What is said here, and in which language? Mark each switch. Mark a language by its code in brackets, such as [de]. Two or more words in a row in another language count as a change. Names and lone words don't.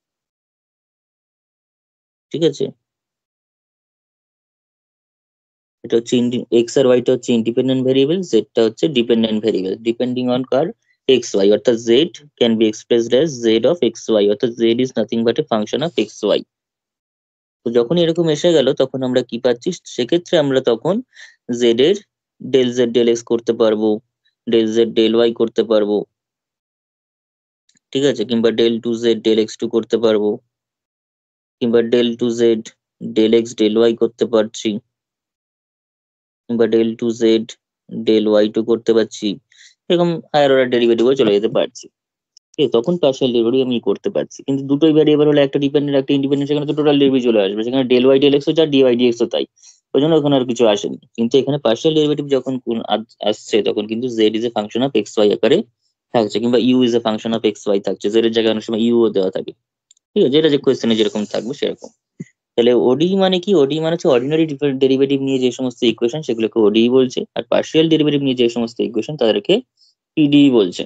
[bn] ঠিক আছে, এটা হচ্ছে [en] এক্স আর ওয়াইটা হচ্ছে independent variable, [bn] জেডটা হচ্ছে [en] dependent variable depending on কার, x y, অর্থাৎ z can be expressed as z of x y, অর্থাৎ z is nothing but a function of x y. [bn] তো যখন এরকম এসে গেল তখন আমরা কি পাচ্ছি, সেক্ষেত্রে আমরা তখন জেড এর [en] del z del x [bn] করতে পারবো, [en] del z del y [bn] করতে পারবো। ঠিক আছে, কিংবা [en] del2z del x2 [bn] করতে পারবো, কিংবা [en] del2z del x del y [bn] করতে পারছি, কিংবা [en] del2z del y2 [bn] করতে পারছি। এরকম [en] higher order derivative [bn] চলে যেতে পারছি। ঠিক আছে, তখন [en] partial derivative [bn] আমি করতে পারছি, কিন্তু দুটোই ভ্যারিয়েবল হলে একটা ডিপেন্ডেন্ট একটা ইন্ডিপেন্ডেন্ট, সেখানে তো [en] total derivative [bn] চলে আসবে, সেখানে [en] del y del x [bn] ও যা [en] dy dx [bn] ও তাই। ওই জন্য ওখানে আর কিছু আসেনি, কিন্তু এখানে [en] partial derivative [bn] যখন আসছে তখন কিন্তু [en] z is a function of x y [bn] আকারে থাকছে, কিংবা [en] u is a function of x y [bn] থাকছে, z এর জায়গায় অনেক সময় ইউ ও দেওয়া থাকে। ঠিক আছে, যেটা যে কোয়েশ্চেনে যেরকম থাকবে সেরকম। তাহলে ওডি মানে কি, ওডি মানে হচ্ছে [en] ordinary derivative [bn] নিয়ে যে সমস্ত ইকুয়েশন সেগুলোকে ওডি বলছে, আর [en] partial derivative [bn] নিয়ে যে সমস্ত ইকুয়েশন তাদেরকে পিডি বলছে।